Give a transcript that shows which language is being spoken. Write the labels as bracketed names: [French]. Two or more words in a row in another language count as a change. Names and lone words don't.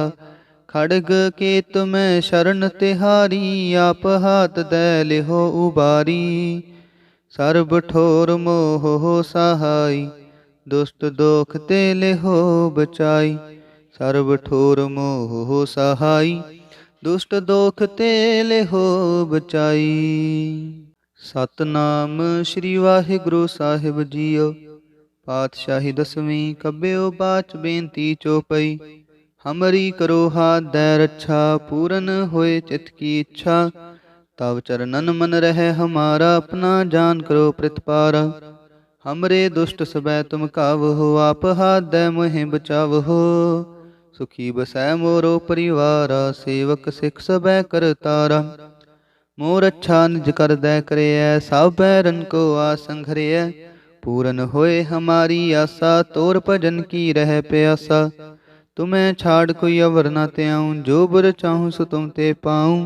[Braj] खड़ग के तुम्हें शरण तिहारी, आप हाथ दे लिहो उबारी। सर्ब ठोर मोह हो सहाई, दुष्ट दोख ते लिहो बचाई। सर्व ठोर मोह हो सहाई, दुष्ट दोख ते लिहो बचाई। सतनाम श्री वाहिगुरु साहिब जीओ। पातशाही दसवीं कब्बियो बाच बेनती चोपई। हमरी करो हाथ दੈ रच्छा, पूरन होए चित की इच्छा। तव चरणन मन रहे हमारा, अपना जान करो प्रतिपारा। हमरे दुष्ट सबै तुम कावहो, आप हाथ दੈ मोहि बचावहो। ਸੁਖੀ ਬਸੈ ਮੋਰੋ ਪਰਿਵਾਰਾ, ਸੇਵਕ ਸਿਖ ਸਭੈ ਕਰਤਾਰਾ। ਮੋਰ ਅੱਛਾ ਨਿਜ ਕਰਦੈ ਕਰਿਐ, ਸਭ ਬੈਰਨ ਕੋ ਆਸੰਘਰਿਐ। ਪੂਰਨ ਹੋਏ ਹਮਾਰੀ ਆਸਾ, ਤੋਰ ਭਜਨ ਕੀ ਰਹਿ ਪਿਆਸਾ। ਤੁਮੈ ਛਾੜ ਕੋਈ ਅਵਰ ਨ ਤਿਆਉ, ਜੋ ਬੁਰ ਚਾਹੂੰ ਸੋ ਤੁਮ ਤੇ ਪਾਉ।